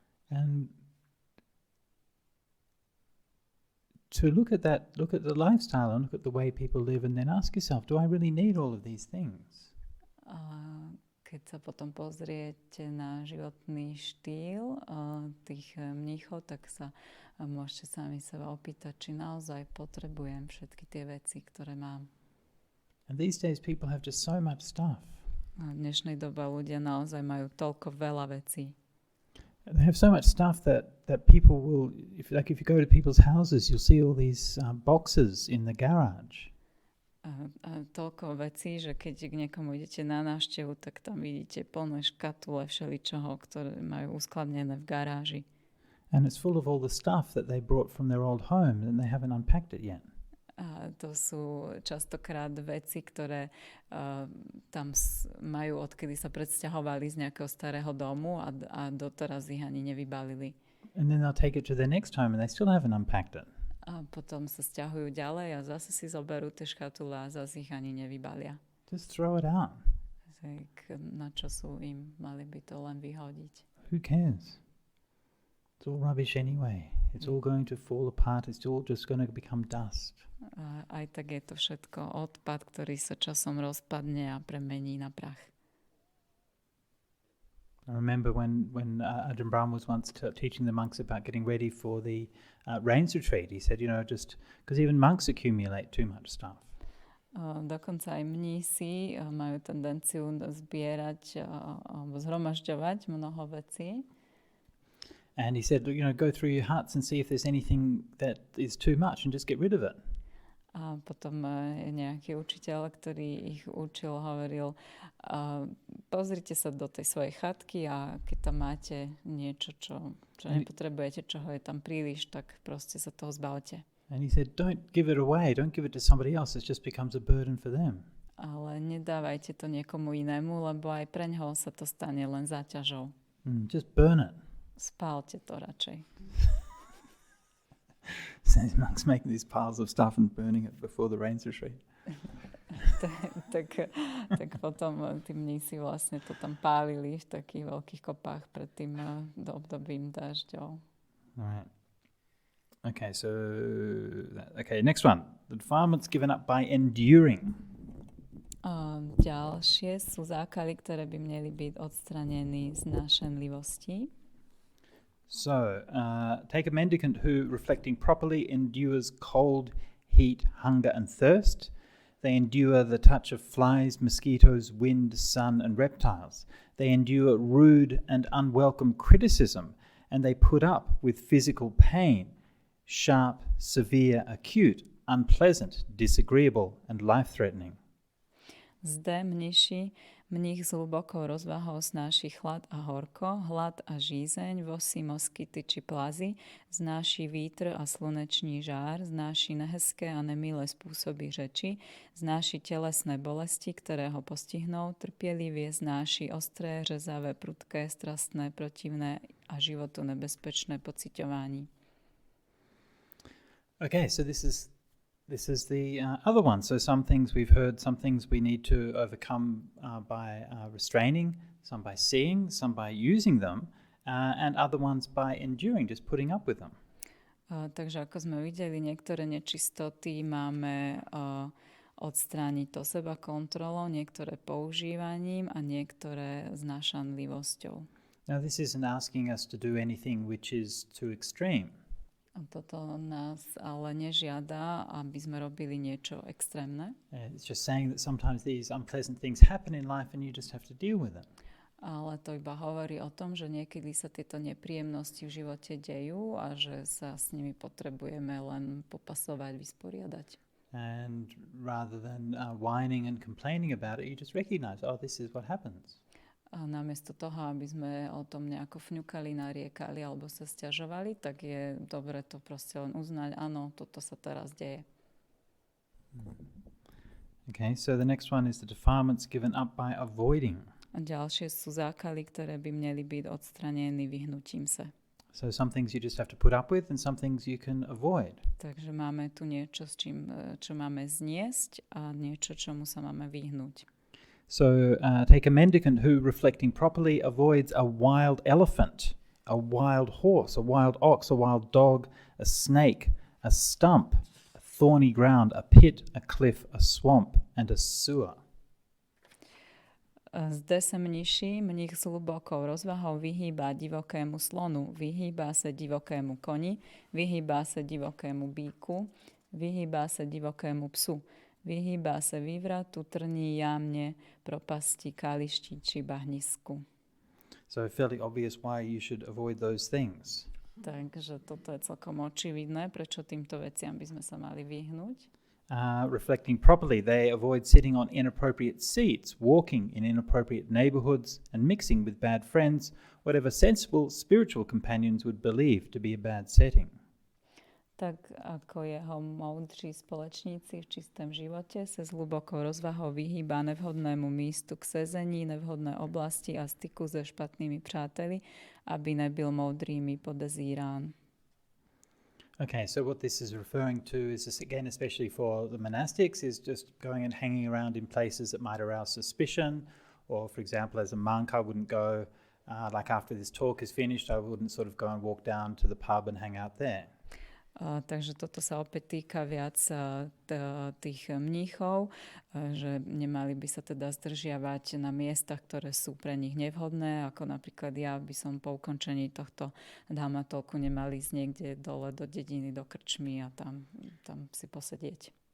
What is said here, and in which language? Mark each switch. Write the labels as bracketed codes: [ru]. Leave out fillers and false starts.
[en] And to look at the lifestyle and look at the way people live and then ask yourself, do I really need all of these things? [sk] Keď sa potom pozriete na životný štýl tých mníchov, tak sa môžete sami seba opýtať, či naozaj potrebujem všetky tie veci, ktoré mám. [en] And these days people have just so much stuff. [sk] V dnešnej dobe ľudia naozaj majú toľko veľa vecí. [en] They have so much stuff that people will, if you go to people's houses, you'll see all these boxes in the garage. [sk] A toľko vecí, že keď k niekomu idete na návštevu, tak tam vidíte plné škatule všeličoho, ktoré majú uskladnené v garáži. [en] And it's full of all the stuff that they brought from their old home and they haven't unpacked it yet. [sk] A to sú častokrát veci, ktoré tam majú, odkedy sa predsťahovali z nejakého starého domu a doteraz ich ani nevybalili. [en] And then they'll take it to their next home and they still haven't unpacked it. [sk] A potom sa sťahujú ďalej a zase si zoberú tie škatule a zase ich ani nevybalia. [en] Just throw it out. [sk] Na čo sú im, mali by to len vyhodiť. [en] Who cares? It's all rubbish anyway. It's all going to fall apart. It's all just going to become dust. [sk] Aj tak je to všetko odpad, ktorý sa časom rozpadne a premení na prach. [en] I remember when Ajahn Brahm was once teaching the monks about getting ready for the rains retreat. He said, just because even monks accumulate too much stuff. [sk] Dokonca aj mnísi majú tendenciu zbierať alebo zhromažďovať mnoho vecí. [en] And he said, go through your huts and see if there's anything that is too much and just get rid of it. [sk] A potom nejaký učiteľ, ktorý ich učil, hovoril, pozrite sa do tej svojej chatky a keď tam máte niečo, čo nepotrebujete, čoho je tam príliš, tak proste sa toho zbavte. [en] And he said, don't give it away, don't give it to somebody else, it just becomes a burden for them. [sk] Ale nedávajte to niekomu inému, lebo aj preňho sa to stane len záťažou. [en] Just burn it. [sk] Spálte to radšej. [en] So these monks making these piles of stuff and burning it before the rains retreat. [sk] tak potom tí mnísi vlastne to tam pálili v takých veľkých kopách pred tým obdobím dažďov. [en] Alright. Okay, next one. The defilements given up by enduring. [sk] Ďalšie sú zákaly, ktoré by mali byť odstranené z nášanlivosti. [en] So, take a mendicant who, reflecting properly, endures cold, heat, hunger, and thirst. They endure the touch of flies, mosquitoes, wind, sun, and reptiles. They endure rude and unwelcome criticism, and they put up with physical pain, sharp, severe, acute, unpleasant, disagreeable, and life-threatening. [cs] Zde mních s hlubokou rozvahou snáší chlad a horko, hlad a žízeň, vosy, moskyty či plazy, znáší vítr a sluneční žár, znáší nehezké a nemilé spôsoby řeči, znáší telesné bolesti, ktoré ho postihnou, trpělivě znáší ostré, řezavé, prudké, strastné, protivné a životu nebezpečné pociťování. [en] Okay, so this is the other one. So some things we've heard, some things we need to overcome by restraining, some by seeing, some by using them, and other ones by enduring, just putting up with them. [sk] Takže ako sme videli, niektoré nečistoty máme odstrániť to seba kontrolou, niektoré používaním a niektoré znášanlivosťou. [en] Now this isn't asking us to do anything which is too extreme. [sk] Toto nás ale nežiada, aby sme robili niečo extrémne. [en] It's just saying that sometimes these unpleasant things happen in life and you just have to deal with them. [sk] Ale to iba hovorí o tom, že niekedy sa tieto nepríjemnosti v živote dejú a že sa s nimi potrebujeme len popasovať, vysporiadať. [en] And rather than whining and complaining about it, you just recognize, oh, this is what happens. [sk] A namiesto toho, aby sme o tom nejako fňukali, nariekali alebo sa sťažovali, tak je dobre to proste len uznať, áno, toto sa teraz deje. [en] Okay, so the next one is the defilements given up by avoiding. [sk] A ďalšie sú zákaly, ktoré by mali byť odstranené vyhnutím sa. [en] So some things you just have to put up with and some things you can avoid. [sk] Takže máme tu niečo, čo máme zniesť a niečo, čomu sa máme vyhnúť. [en] So take a mendicant who, reflecting properly, avoids a wild elephant, a wild horse, a wild ox, a wild dog, a snake, a stump, a thorny ground, a pit, a cliff, a swamp, and a sewer. [sk] Zde sa mních s hlubokou rozvahou vyhýba divokému slonu, vyhýba sa divokému koni, vyhýba sa divokému bíku, vyhýba sa divokému psu. Vyhýba sa vývratu, trní, jámne, propasti, kališti či bahnisku. [en] So fairly obvious why you should avoid those things. [sk] Takže toto je celkom očividné, prečo týmto veciam by sme sa mali vyhnúť. [en] Reflecting properly, they avoid sitting on inappropriate seats, walking in inappropriate neighborhoods, and mixing with bad friends, whatever sensible spiritual companions would believe to be a bad setting. [cs] Tak ako jeho moudří společníci v čistém živote sa s hlbokou rozvahou vyhýba nevhodnému místu k sezení, nevhodné oblasti a styku so špatnými přáteli, aby nebyl moudrými podezírán. [en] Okay, so what this is referring to is this, again, especially for the monastics, is just going and hanging around in places that might arouse suspicion. Or, for example, as a monk, I wouldn't go, like after this talk is finished, I wouldn't sort of go and walk down to the pub and hang out there. [sk] Takže toto sa opäť týka viac tých mníchov, že nemali by sa teda zdržiavať na miestach, ktoré sú pre nich nevhodné, ako napríklad ja by som po ukončení tohto dhamma-talku nemali ísť niekde dole do dediny, do krčmy a tam si posedieť.